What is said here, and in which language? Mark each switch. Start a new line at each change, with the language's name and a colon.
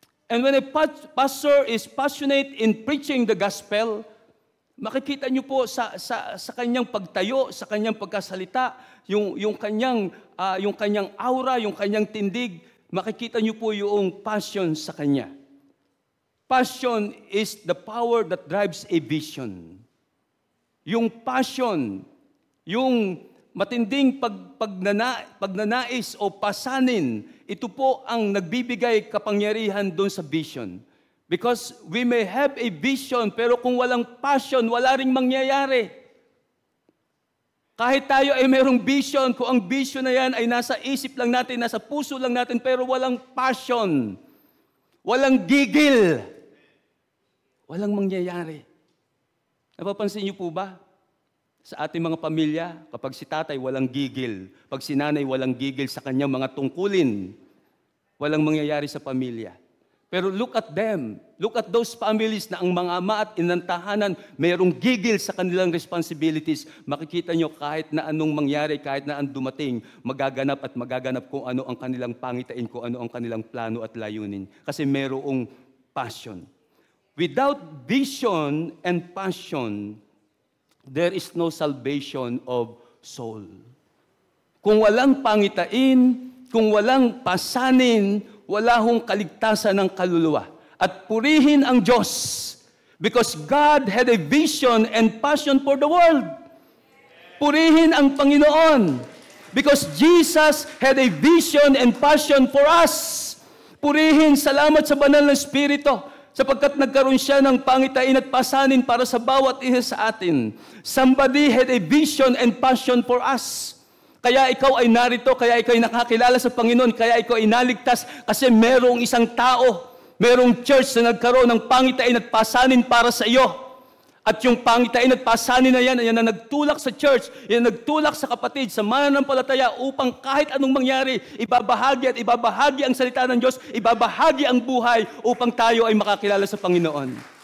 English: And when a pastor is passionate in preaching the gospel,
Filipino: makikita niyo po sa kanyang pagtayo, sa kanyang pagkasalita, yung kanyang aura, yung kanyang tindig, makikita niyo po yung passion sa kanya.
English: Passion is the power that drives a vision.
Filipino: yung passion, yung matinding pagnanais o pasanin, ito po ang nagbibigay kapangyarihan doon sa vision.
English: Because we may have a vision,
Filipino: pero kung walang passion, wala ring mangyayari. Kahit tayo ay mayroong vision, kung ang vision na yan ay nasa isip lang natin, nasa puso lang natin, pero walang passion, walang gigil, walang mangyayari. Napapansin niyo po ba? Sa ating mga pamilya, kapag si tatay walang gigil, pag si nanay walang gigil sa kanyang mga tungkulin, walang mangyayari sa pamilya. Pero
English: look at them. Look at those families
Filipino: na ang mga ama at inantahanan, mayroong gigil sa kanilang responsibilities. Makikita nyo kahit na anong mangyari, kahit na ang dumating, magaganap at magaganap kung ano ang kanilang pangitain, kung ano ang kanilang plano at layunin. Kasi mayroong passion.
English: Without vision and passion, there is no salvation of soul.
Filipino: Kung walang pangitain, kung walang pasanin, wala hong kaligtasan ng kaluluwa. At purihin ang Diyos
English: because God had a vision and passion for the world.
Filipino: Purihin ang Panginoon
English: because Jesus had a vision and passion for us.
Filipino: Purihin, salamat sa banal na Espiritu sapagkat nagkaroon siya ng pangitain at pasanin para sa bawat isa sa atin.
English: Somebody had a vision and passion for us.
Filipino: Kaya ikaw ay narito, kaya ikaw ay nakakilala sa Panginoon, kaya ikaw ay naligtas kasi merong isang tao, merong church na nagkaroon ng pangitain at pasanin para sa iyo. At yung pangitain at pasanin na yan na nagtulak sa church, yan nagtulak sa kapatid, sa mananampalataya upang kahit anong mangyari, ibabahagi ang salita ng Diyos, ibabahagi ang buhay upang tayo ay makakilala sa Panginoon.